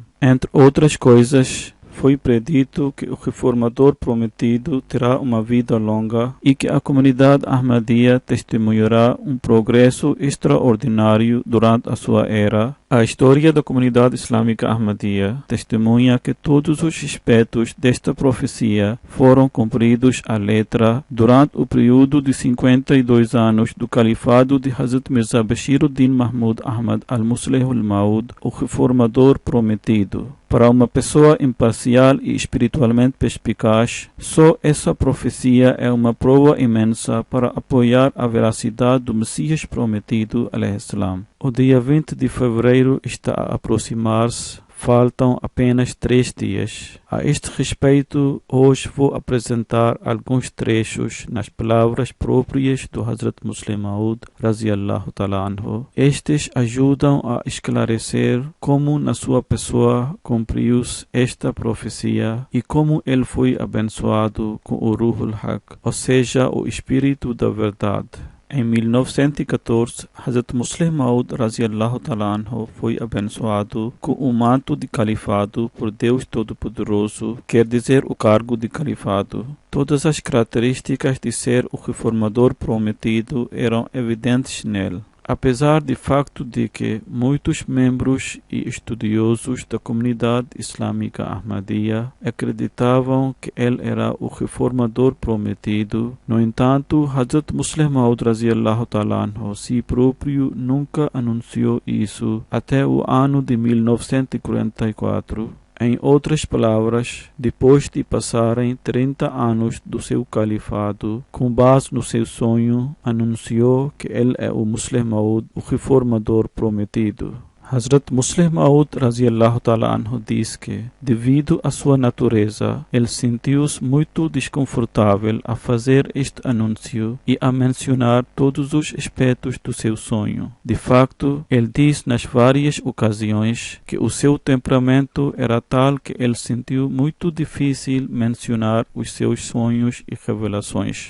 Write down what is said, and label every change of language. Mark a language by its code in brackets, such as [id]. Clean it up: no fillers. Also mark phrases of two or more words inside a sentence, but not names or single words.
[pt] Entre outras coisas, foi predito que o Reformador Prometido terá uma vida longa e que a comunidade Ahmadiyya testemunhará um progresso extraordinário durante a sua era. A história da comunidade islâmica Ahmadiyya testemunha que todos os aspectos desta profecia foram cumpridos à letra durante o período de 52 anos do califado de Hazrat Mirza Bashiruddin Mahmud Ahmad al-Muslih al-Maud, o Reformador Prometido. Para uma pessoa imparcial e espiritualmente perspicaz, só essa profecia é uma prova imensa para apoiar a veracidade do Messias Prometido, al-Islam. O dia 20 de fevereiro está a aproximar-se. Faltam apenas 3 dias. A este respeito, hoje vou apresentar alguns trechos nas palavras próprias do Hazrat Muslih Maud, [ar] رضي الله تعالى عنه. [pt] Estes ajudam a esclarecer como na sua pessoa cumpriu-se esta profecia e como ele foi abençoado com o [ar] روح الحق, [pt] ou seja, o Espírito da Verdade. Em 1914, Hazrat Muslih Maud [ar] رضي الله تعالى عنه [pt] foi abençoado com o manto de califado por Deus Todo-Poderoso, quer dizer o cargo de califado. Todas as características de ser o Reformador Prometido eram evidentes nele. Apesar do facto de que muitos membros e estudiosos da comunidade islâmica Ahmadiyya acreditavam que ele era o Reformador Prometido, no entanto, Hazrat Muslih Maud [ar] رضي الله تعالى عنه [pt] si próprio nunca anunciou isso até o ano de 1944. Em outras palavras, depois de passarem 30 anos do seu califado, com base no seu sonho, anunciou que ele é o Muslih Maud, o Reformador Prometido. Hazrat Muslih Maud [ar] رضي الله تعالى عنه [pt] diz que, devido à sua natureza, ele sentiu-se muito desconfortável a fazer este anúncio e a mencionar todos os aspectos do seu sonho. De facto, ele diz nas várias ocasiões que o seu temperamento era tal que ele sentiu muito difícil mencionar os seus sonhos e revelações.